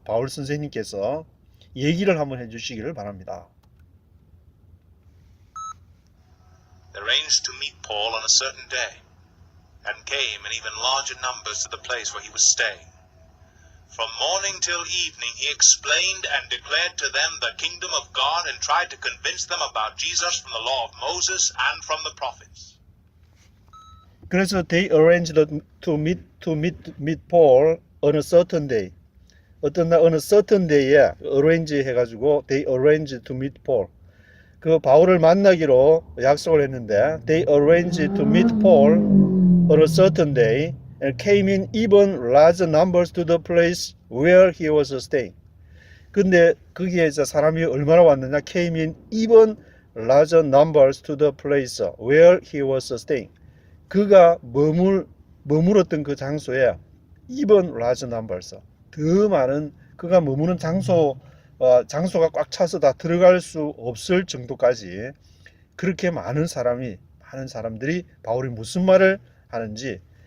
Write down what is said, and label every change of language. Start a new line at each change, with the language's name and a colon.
Korean: 바울 선생님께서 얘기를 한번 해 주시기를 바랍니다.
English: They arranged to meet Paul on a certain day, and came in even larger numbers to the place where he was staying. From morning till evening he explained and declared to them the kingdom of God and tried to convince them about Jesus from the law of Moses and from the prophets.
Korean: 그래서
English: they arranged to meet Paul on a certain day.
Korean: 어떤 날
English: on a certain day에 arrange
Korean: 해가지고
English: they arranged to meet Paul.
Korean: 그 바울을 만나기로 약속을 했는데
English: they arranged to meet Paul on a certain day and came in even large numbers to the place where he was staying.
Korean: 근데 거기에 이제 사람이 얼마나 왔느냐?
English: came in even large numbers to the place where he was staying.
Korean: 그가 머물었던 그 장소에
English: even large numbers
Korean: 더 많은 그가 머무는 장소가 꽉 차서 다 들어갈 수 없을 정도까지 그렇게 많은 사람들이 바울이 무슨 말을 하는지